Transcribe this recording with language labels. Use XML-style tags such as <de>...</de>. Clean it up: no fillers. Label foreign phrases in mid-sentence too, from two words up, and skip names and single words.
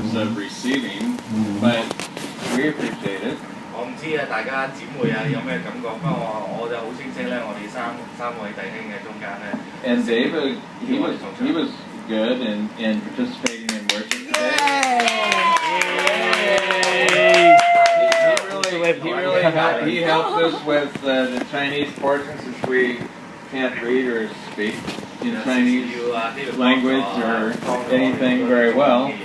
<en>business of receiving, but we appreciate it.</en> <yue>我唔知啊，大家姊妹啊有咩感覺？不過我就好清晰咧，我哋三位弟兄嘅中間咧。</yue> <en>And David, he was good in participating in worship today. He helped us with the Chinese portion since we can't read or speak in Chinese language or anything very well.</en>